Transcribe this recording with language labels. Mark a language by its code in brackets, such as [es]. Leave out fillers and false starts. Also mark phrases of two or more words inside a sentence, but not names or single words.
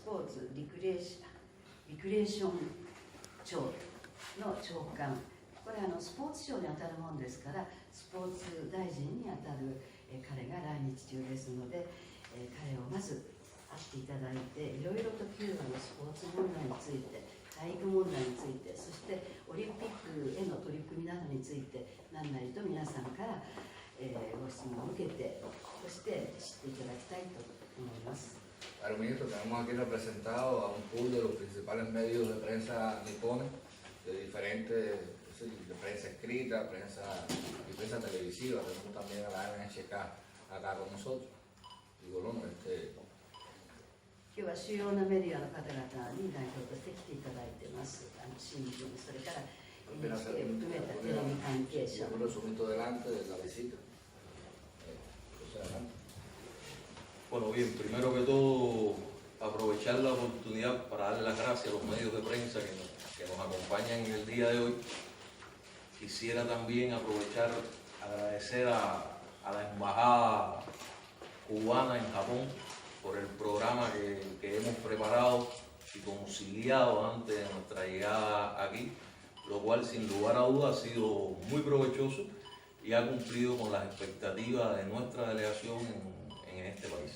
[ja] ポーツリクレーション庁の長官、これスポーツ庁に当たるものですから、スポーツ大臣に当たる彼が来日中ですので、彼をまず会っていただいて、いろいろとキューバのスポーツ問題について、体育問題について、そしてオリンピックへの取り組みなどについて、何なりと皆さんから、ご質問を受けて、そして知っていただきたいと思います。 [es] Claro, ministro, tenemos aquí representado a un pool de los principales medios de prensa nipones, de diferentes, de prensa escrita, y prensa televisiva. Tenemos también a la NHK acá con nosotros. Y bueno, [ja] 今日は主要なメディアの方々に代表として来ていただいています。新聞、それから NHK を含めたテレビ関係者。 [es] Un resumito delante de la visita. Bueno, bien, primero que todo, aprovechar la oportunidad para darle las gracias a los medios de prensa que nos acompañan en el día de hoy. Quisiera también agradecer a la Embajada Cubana en Japón por el programa que hemos preparado y conciliado antes de nuestra llegada aquí, lo cual sin lugar a dudas ha sido muy provechoso y ha cumplido con las expectativas de nuestra delegación en este país.